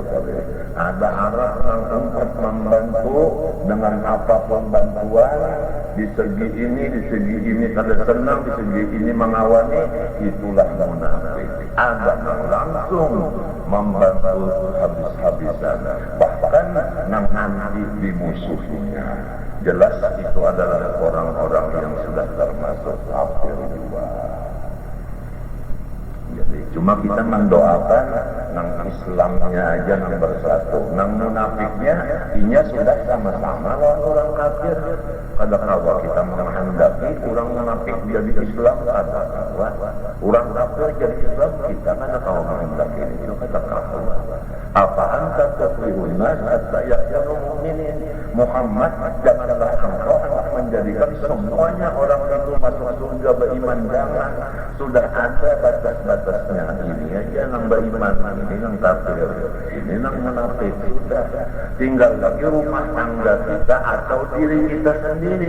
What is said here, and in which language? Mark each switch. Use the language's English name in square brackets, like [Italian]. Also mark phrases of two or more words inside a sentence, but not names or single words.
[Indonesian] Ada Arab yang untuk membantu dengan apapun bantuan, di segi ini kada senang, di segi ini mengawani, itulah munafik. Ada yang langsung membantu habis-habisan, bahkan nanti di musuhnya. Jelas itu adalah orang-orang yang sudah termasuk kafir juga. [Banjar] Jadi cuma kita mendoakan nang Islamnya aja nang bersatu, nang munafiknya inya sudah sama-sama lawan orang kafir. [Indonesian] Kadang-kadang kita menghendaki orang munafik jadi Islam, kadang-kadang orang kafir jadi Islam, kita mana tahu menghendaki itu kata-kata. [Arabic] أفأنت تفرحون الناس حتى يكونوا مؤمنين. [Indonesian] Muhammad, janganlah engkau menjadikan semuanya orang itu masuk surga beriman, jangan. Sudah ada batas-batasnya. Ini aja yang beriman, ini yang kafir, ini yang munafik. Sudah tinggal lagi rumah tangga kita atau diri kita sendiri.